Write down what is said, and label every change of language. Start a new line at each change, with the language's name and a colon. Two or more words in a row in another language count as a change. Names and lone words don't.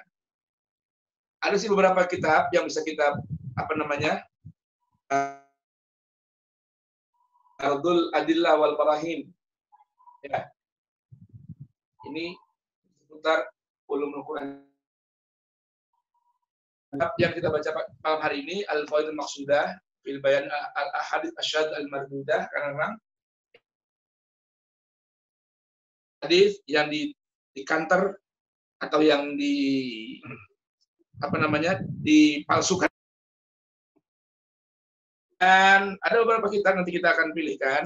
Indonesian: Ada sih beberapa kitab yang bisa kita, Ardul Adillah wal Barahin. Ya. Ini seputar
Arabic: ulumul Quran.
Indonesian: Kitab yang kita baca malam hari ini, Al-Faidul Maqsudah, fil bayan al-ahadits asyad al-mardudah, karena memang hadis yang di counter atau yang dipalsukan. Dan ada beberapa kitab nanti kita akan pilihkan.